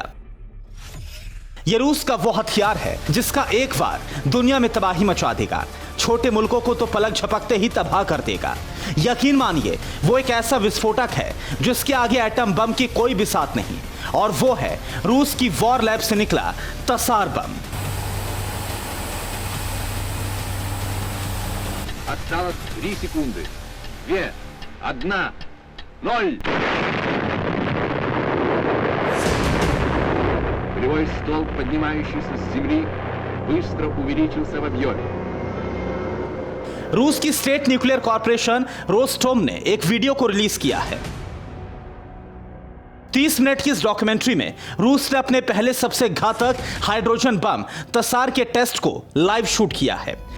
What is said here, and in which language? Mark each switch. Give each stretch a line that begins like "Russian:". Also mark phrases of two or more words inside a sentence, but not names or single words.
Hindi: यह रूस का वो हथियार है जिसका एक बार दुनिया में तबाही मचा देगा, छोटे मुल्कों को तो पलक झपकते ही तबाह कर देगा। यकीन मानिए, वो एक ऐसा विस्फोटक है जिसके आगे एटम बम की कोई बिसात नहीं, और वो है रूस की वॉर लैब से निकला तसार बम।
Russian: Осталось 3 секунды. 2, 1, 0. Полевой столб, поднимающийся с земли, быстро увеличился в объеме.
Hindi: रूस की
English: state nuclear corporation
Hindi: रोस्टोम ने एक वीडियो को रिलीज किया है। 30 मिनट की इस डॉक्यूमेंट्री में रूस ने अपने पहले सबसे घातक हाइड्रोजन बम तसार के टेस्ट को लाइव शूट किया है।